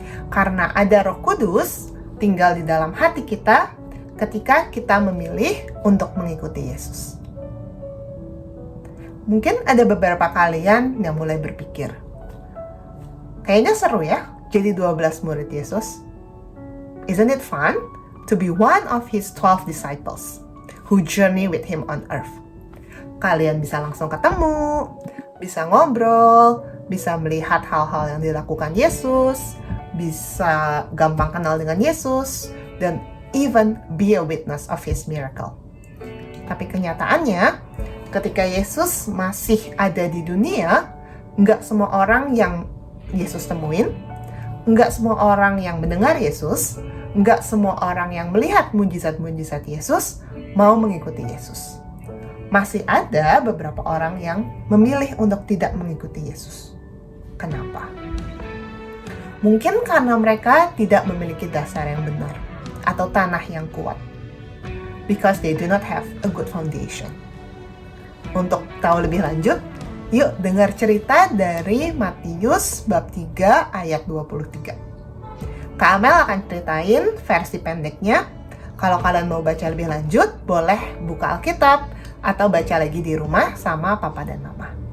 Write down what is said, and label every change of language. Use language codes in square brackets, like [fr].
[id] Karena ada Roh Kudus tinggal di dalam hati kita ketika kita memilih untuk mengikuti Yesus. Mungkin ada beberapa kalian yang mulai berpikir, kayaknya seru ya jadi 12 murid Yesus. [en] Isn't it fun to be one of His 12 disciples who journey with Him on earth? [id] Kalian bisa langsung ketemu, bisa ngobrol, bisa melihat hal-hal yang dilakukan Yesus, bisa gampang kenal dengan Yesus, dan [en] even be a witness of His miracle. [id] Tapi kenyataannya, ketika Yesus masih ada di dunia, nggak semua orang yang Yesus temuin, nggak semua orang yang mendengar Yesus, nggak semua orang yang melihat mujizat-mujizat Yesus mau mengikuti Yesus. Masih ada beberapa orang yang memilih untuk tidak mengikuti Yesus. Kenapa? Mungkin karena mereka tidak memiliki dasar yang benar atau tanah yang kuat. [en] Because they do not have a good foundation. [id] Untuk tahu lebih lanjut, yuk dengar cerita dari Matius bab 3 ayat 23. Kak Amel akan ceritain versi pendeknya. Kalau kalian mau baca lebih lanjut, boleh buka Alkitab atau baca lagi di rumah sama papa dan mama.